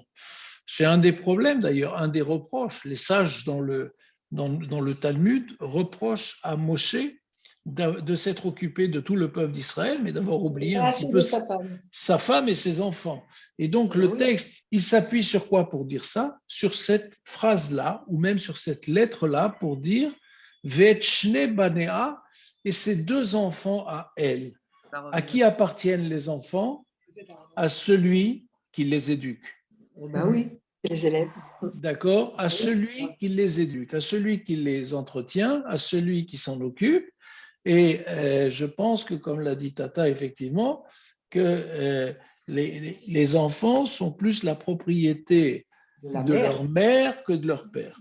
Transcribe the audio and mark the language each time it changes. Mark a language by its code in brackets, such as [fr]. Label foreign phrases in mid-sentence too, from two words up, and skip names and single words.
[fr] C'est un des problèmes d'ailleurs, un des reproches. Les sages dans le Talmud reprochent à Moshe de s'être occupé de tout le peuple d'Israël, mais d'avoir oublié un petit peu sa femme et ses enfants. Et donc le texte, il s'appuie sur quoi pour dire ça? Sur cette phrase-là, ou même sur cette lettre-là, pour dire [he] ואת שני בניה, [fr] et ses deux enfants à elle. À qui appartiennent les enfants? À celui qui les éduque. Ben oui, Les élèves. D'accord? À celui qui les éduque, à celui qui les entretient, à celui qui s'en occupe. Et je pense que, comme l'a dit Tata, effectivement, que les enfants sont plus la propriété de leur mère que de leur père.